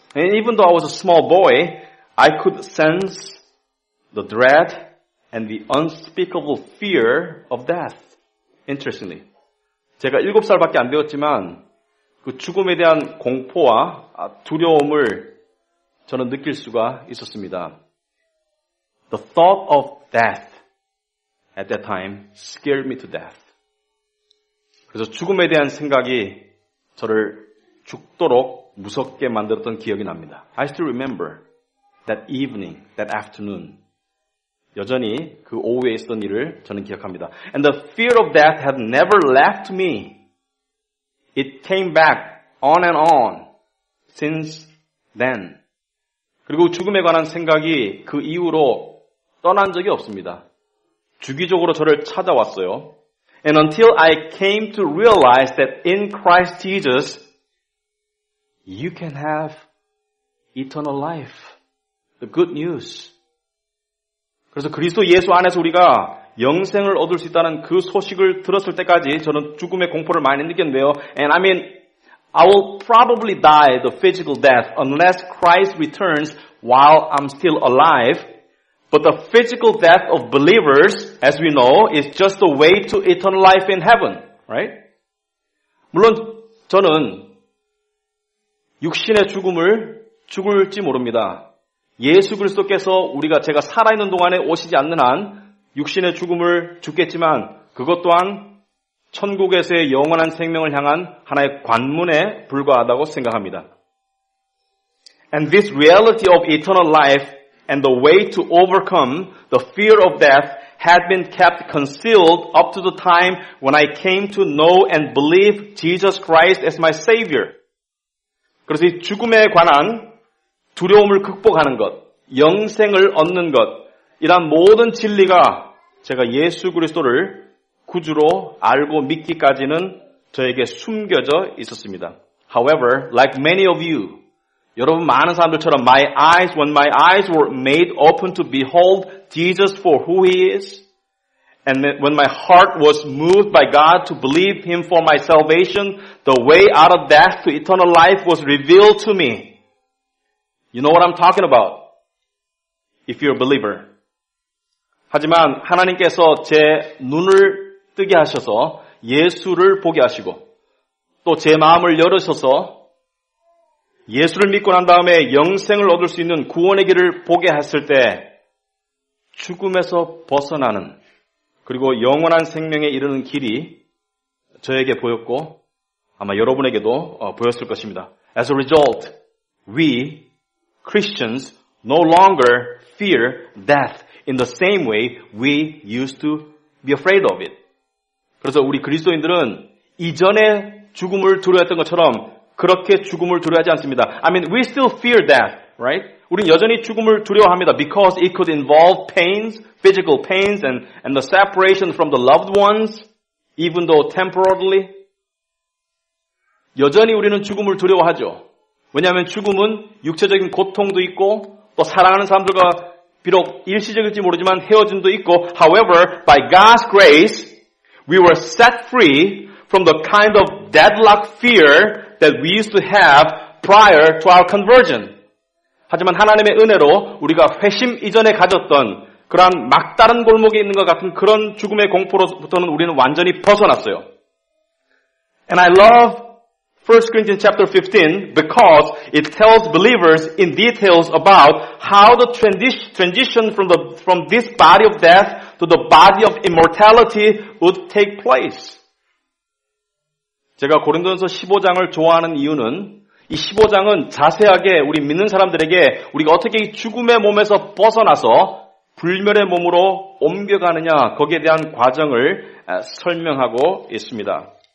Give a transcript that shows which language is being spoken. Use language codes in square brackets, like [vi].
[en] And even though I was a small boy, I could sense the dread and the unspeakable fear of death. Interestingly. [ko] 제가 7살밖에 안 되었지만 그 죽음에 대한 공포와 두려움을 저는 느낄 수가 있었습니다. [en] The thought of death at that time scared me to death. [ko] 그래서 죽음에 대한 생각이 저를 죽도록 무섭게 만들었던 기억이 납니다. [en] I still remember that evening, that afternoon. [ko] 여전히 그 오후에 있었던 일을 저는 기억합니다. [en] And the fear of death had never left me. It came back on and on since then. [ko] 그리고 죽음에 관한 생각이 그 이후로 떠난 적이 없습니다. 주기적으로 저를 찾아왔어요. [en] And until I came to realize that in Christ Jesus, you can have eternal life. The good news. [ko] 그래서 그리스도 예수 안에서 우리가 영생을 얻을 수 있다는 그 소식을 들었을 때까지 저는 죽음의 공포를 많이 느꼈는데요. [en] And I mean, I will probably die the physical death unless Christ returns while I'm still alive. But the physical death of believers, as we know, is just the way to eternal life in heaven, right? [ko] 물론 저는 육신의 죽음을 죽을지 모릅니다. 예수 그리스도께서 제가 살아있는 동안에 오시지 않는 한 육신의 죽음을 죽겠지만 그것 또한 천국에서의 영원한 생명을 향한 하나의 관문에 불과하다고 생각합니다. [en] And this reality of eternal life and the way to overcome the fear of death had been kept concealed up to the time when I came to know and believe Jesus Christ as my Savior. [ko] 그래서 이 죽음에 관한 두려움을 극복하는 것, 영생을 얻는 것, 이런 모든 진리가 제가 예수 그리스도를 구주로 알고 믿기까지는 저에게 숨겨져 있었습니다. [en] However, like many of you, [ko] 여러분 많은 사람들처럼 [en] when my eyes were made open to behold Jesus for who He is, and when my heart was moved by God to believe Him for my salvation, the way out of death to eternal life was revealed to me. You know what I'm talking about, if you're a believer. [ko] 하지만 하나님께서 제 눈을 뜨게 하셔서 예수를 보게 하시고 또 제 마음을 열으셔서 예수를 믿고 난 다음에 영생을 얻을 수 있는 구원의 길을 보게 했을 때 죽음에서 벗어나는 그리고 영원한 생명에 이르는 길이 저에게 보였고 아마 여러분에게도 보였을 것입니다. [en] As a result, we Christians no longer fear death in the same way we used to be afraid of it. [ko] 그래서 우리 그리스도인들은 이전에 죽음을 두려워했던 것처럼 그렇게 죽음을 두려워하지 않습니다. [en] I mean, we still fear death, right? [ko] 우린 여전히 죽음을 두려워합니다. [en] Because it could involve pains, physical pains, and the separation from the loved ones, even though temporarily. [ko] 여전히 우리는 죽음을 두려워하죠. 왜냐하면 죽음은 육체적인 고통도 있고 또 사랑하는 사람들과 비록 일시적일지 모르지만 헤어짐도 있고 [en] However, by God's grace, we were set free from the kind of deadlock fear that we used to have prior to our conversion. [ko] 하지만 하나님의 은혜로 우리가 회심 이전에 가졌던 그러한 막다른 골목에 있는 것 같은 그런 죽음의 공포로부터는 우리는 완전히 벗어났어요. [en] And I love 1 Corinthians chapter 15 because it tells believers in details about how the transition from this body of death to the body of immortality would take place. [ko] 제가 고린도전서 15장을 좋아하는 이유는 이 15장은 자세하게 우리 믿는 사람들에게 우리가 어떻게 이 죽음의 몸에서 벗어나서 불멸의 몸으로 옮겨가느냐 거기에 대한 과정을 설명하고 있습니다.